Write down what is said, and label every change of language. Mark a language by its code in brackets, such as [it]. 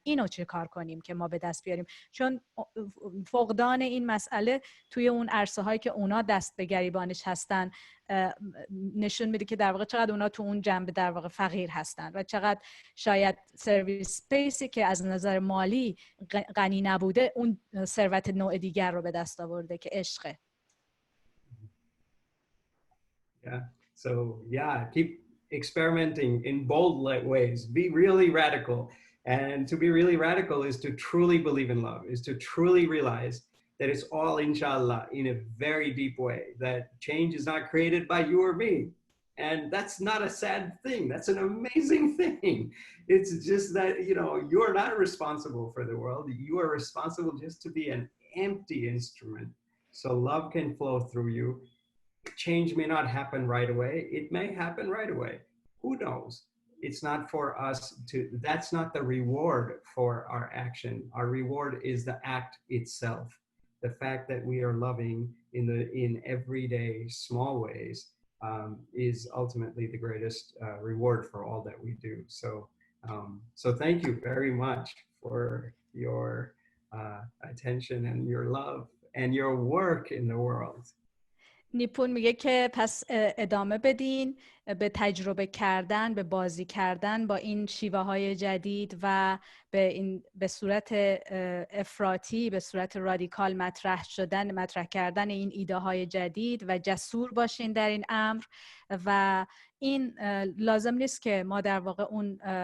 [fa] اینو چه کار کنیم که ما به دست بیاریم؟ چون فقدان این مسئله توی اون عرصه هایی که اونا دست به گریبانش هستن نشون میده که در واقع چقدر اونا تو اون جنبه در واقع فقیر هستن و چقدر شاید سرویس اسپیسی که از نظر مالی غنی نبوده اون ثروت نوع دیگر رو به دست آورده که عشقه. Yeah. [en] So yeah, keep experimenting in bold ways. Be really radical. And to be really radical is to truly believe in love, is to truly realize that it's all inshallah in a very deep way, that change is not created by you or me. And that's not a sad thing. That's an amazing thing. It's just that, you know, you're not responsible for the world. You are responsible just to be an empty instrument. So love can flow through you. Change may not happen right away. It may happen right away. Who knows? It's not for us to, that's not the reward for our action. Our reward is the act itself. The fact that we are loving in everyday small ways is ultimately the greatest reward for all that we do. So thank you very much for your attention and your love and your work in the world. [fa] نیپون میگه که پس ادامه بدین به تجربه کردن، به بازی کردن با این شیوه های جدید و به صورت افراطی، به صورت رادیکال مطرح کردن این ایده های جدید و جسور باشین در این امر. و این لازم نیست که ما در واقع اون